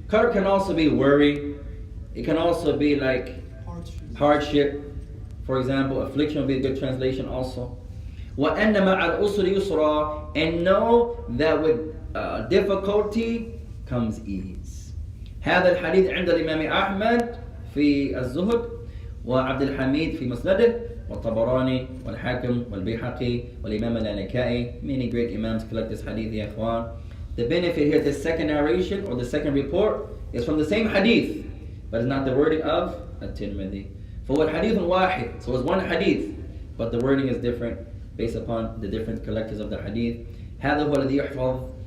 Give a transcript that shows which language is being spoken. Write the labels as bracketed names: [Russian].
[English] Karab can also be worry. It can also be like hardship. For example, affliction will be a good translation also. [Arabic] وَأَنَّ مَعَ الْأُسْرِ يُسْرًا, [English] and know that with difficulty comes ease. [Arabic] هذا الحديث عند الإمام أحمد في الزهد وعبد الحميد في مسنده والطبراني والحاكم والبيحقي والإمام الألكائي. [English] Many great imams collect this hadith, ya ikhwan. The benefit here, the second narration or the second report is from the same hadith, but it's not the wording of at-Tirmidhi. For hadith wahid, so it's one hadith, but the wording is different based upon the different collectors of the hadith. [Arabic] هذا هو الذي يحفظ.